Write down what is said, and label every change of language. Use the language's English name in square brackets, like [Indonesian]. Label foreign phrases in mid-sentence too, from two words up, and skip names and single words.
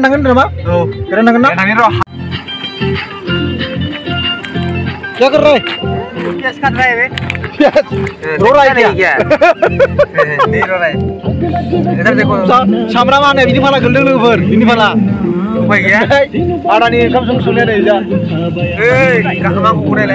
[Bodo] थांगोन नामा औ बेरायनो थांगोन ना थांनि र' [Hindi] क्या कर रहा है पियाज काट रहा है बे प्याज रो रहा है क्या नहीं रो रहा है इधर देखो [Bodo] सामब्राम आने बिनि फाला गोलदों लोगोफोर बिनि फाला उपाय गैया आदानि ओंखाम संनाया नै जा ओइ गाखोमाखौ बनायलाय